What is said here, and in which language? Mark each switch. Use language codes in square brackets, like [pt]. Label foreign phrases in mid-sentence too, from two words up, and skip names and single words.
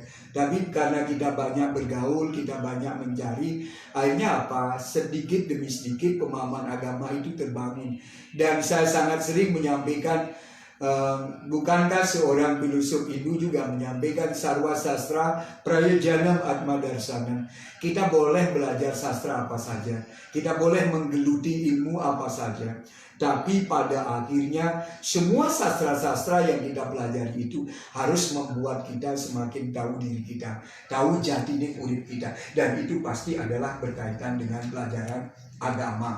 [id] Tapi karena kita banyak bergaul, kita banyak mencari, akhirnya apa? Sedikit demi sedikit pemahaman agama itu terbangun. Dan saya sangat sering menyampaikan, bukankah seorang filosof Hindu juga menyampaikan [sa] sarwa sastra prayojanam atma darsana. [id] Kita boleh belajar sastra apa saja, kita boleh menggeluti ilmu apa saja, tapi pada akhirnya semua sastra-sastra yang kita pelajari itu harus membuat kita semakin tahu diri kita, tahu jati diri urip kita, dan itu pasti adalah berkaitan dengan pelajaran agama.